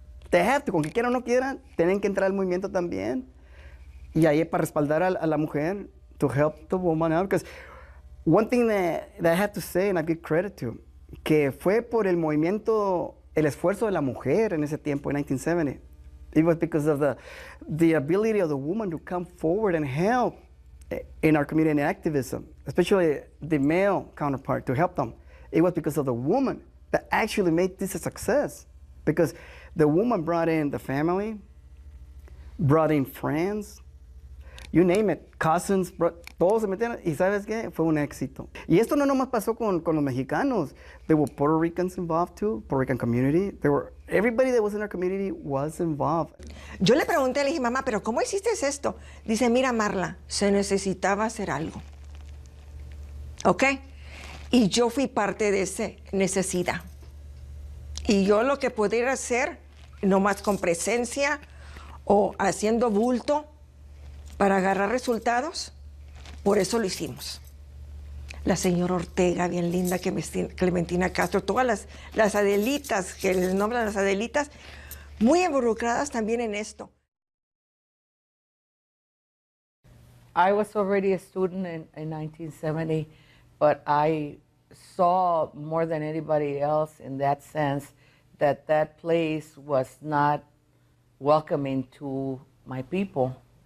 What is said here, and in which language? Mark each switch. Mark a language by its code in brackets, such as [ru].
[en] They have to, [es] con que quieran o no quieran, tienen que entrar al movimiento también. Y ahí para respaldar a la mujer, [en] to help the woman out. Because one thing that I have to say, and I give credit to, [es] que fue por el movimiento, el esfuerzo de la mujer en ese tiempo, en 1970. [en] It was because of the ability of the woman to come forward and help in our community and activism, especially the male counterpart, to help them. It was because of the woman that actually made this a success. Because the woman brought in the family, brought in friends, you name it, cousins, [es] todos se metieron, y ¿sabes qué? Fue un éxito. Y esto no nomás pasó con los mexicanos. [en] There were Puerto Ricans involved too, Puerto Rican community. Everybody that was in our community was involved. [es] Yo le pregunté, le dije, mamá, ¿pero cómo hiciste esto? Dice, mira, Marla, se necesitaba hacer algo. ¿Ok? Y yo fui parte de esa necesidad. Y yo lo que pudiera hacer, nomás con presencia o haciendo bulto, para agarrar resultados, por eso lo hicimos. La señora Ortega, bien linda, Clementina Castro, todas las Adelitas, que les nombran las Adelitas, muy involucradas también en esto. [en] I was already a student in 1970, but I saw more than anybody else in that sense that that place was not welcoming to my people.